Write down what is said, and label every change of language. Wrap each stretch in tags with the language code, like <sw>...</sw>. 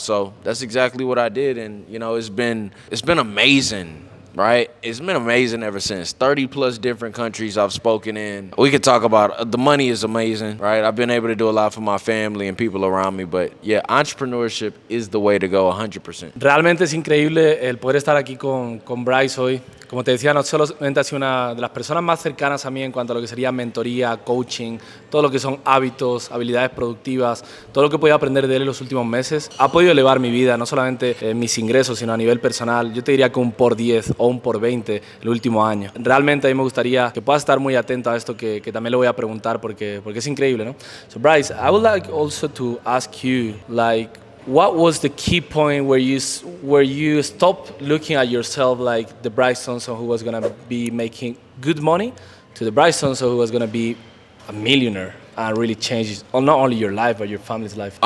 <en>So that's exactly what I did. And, it's been amazing. Right? It's been amazing ever since. 30 plus different countries I've spoken in. We could talk about the money is amazing, right? I've been able to do a lot for my family and people around me, but yeah, entrepreneurship is the way to go 100%.</en> <es>Realmente es increíble el poder estar aquí con Bryce hoy. Como te decía, no solamente ha sido una de las personas más cercanas a mí en cuanto a lo que sería mentoría, coaching, todo lo que son hábitos, habilidades productivas, todo lo que he podido aprender de él en los últimos meses. Ha podido elevar mi vida, no solamente mis ingresos, sino a nivel personal. Yo te diría que un por 10 o un por 20 el último año. Realmente a mí me gustaría que puedas estar muy atento a esto que también le voy a preguntar porque es increíble, ¿no?</es> <en>So Bryce, I would like also to ask you, what was the key point where you stopped looking at yourself like the Bryce Thompson who was going to be making good money to the Bryce Thompson who was going to be a millionaire and really change not only your life but your family's life?</en>